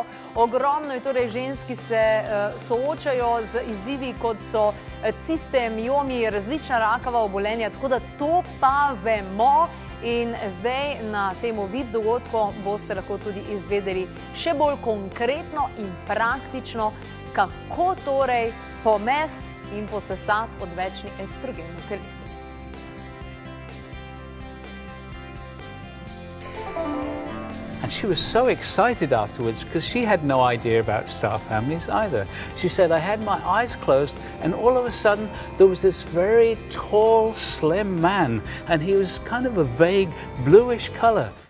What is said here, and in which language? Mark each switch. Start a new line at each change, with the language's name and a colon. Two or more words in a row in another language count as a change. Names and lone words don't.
Slovenian: Ogromno je torej žensk, ki se soočajo z izzivi, kot so ciste, miomi, različna rakava obolenja, tako da to pa vemo. In zdaj na temu vid dogodku boste lahko tudi izvedeli še bolj konkretno in praktično, kako torej pomest in posesati odvečni estrogen v telesu.
English: And she was so excited afterwards because she had no idea about star families either. She said, I had my eyes closed and all of a sudden there was this very tall, slim man and he was kind of a vague bluish color.